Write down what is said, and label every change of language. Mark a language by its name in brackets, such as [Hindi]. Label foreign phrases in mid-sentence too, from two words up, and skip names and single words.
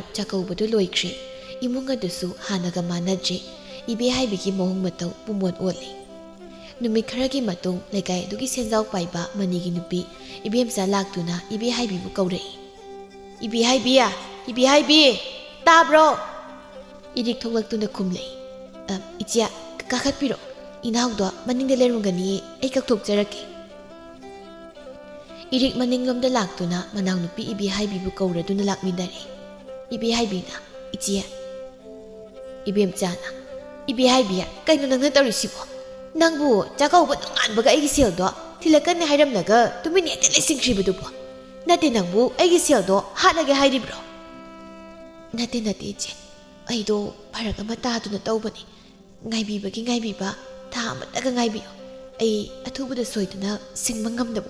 [Manipuri] ꯆꯥꯛꯀꯧꯕꯗꯨ ꯂꯣꯏꯈ꯭ꯔꯦ꯫ ꯏꯃꯨꯡ ꯑꯗꯨꯁꯨ ꯍꯥꯟꯅꯒ ꯃꯥꯟꯅꯗ꯭ꯔꯦ꯫ ꯏꯕꯦꯍꯥꯏꯕꯤꯒꯤ ꯃꯑꯣꯡ ꯃꯇꯧ ꯄꯨꯡꯑꯣꯟ ꯑꯣꯜꯂꯤ꯫ ꯅꯨꯃꯤꯠ ꯈꯔꯒꯤ ꯃꯇꯨꯡ ꯂꯩꯀꯥꯏ ꯑꯗꯨꯒꯤ ꯁꯦꯟꯖꯥꯎ ꯄꯥꯏꯕ ꯃꯅꯤꯒꯤ ꯅꯨꯄꯤ ꯏꯕꯦꯝꯆꯥ ꯂꯥꯛꯇꯨꯅ ꯏꯕꯦꯍꯥꯏꯕꯤꯕꯨ ꯀꯧꯔꯛꯏ꯫ ꯏꯕꯦꯍꯥꯏꯕꯤ Ibi haibi tabro Irik thoklaktuna khumlei Ichia kakhatpiro Inahawdo maningda lerungani ay kakthokjarake Irik maninglomda laktuna manawnupi ibi haibibu kauraduna lakminare Ibi haibina Ichia Ibemchana Ibi haibiya kaino nangna tawrisibo Nangbu chakauba nunganbaga aigi seldo Tilakane hairamnaga tumini atele singshribadubo Nate nangbu aigi seldo hatlage hairibro Nate iche Aido paraga mataduna tawbani Ngaibibagi ngaibiba Tha amataga ngaibiyo Ai athubada soiduna singma ngamdaba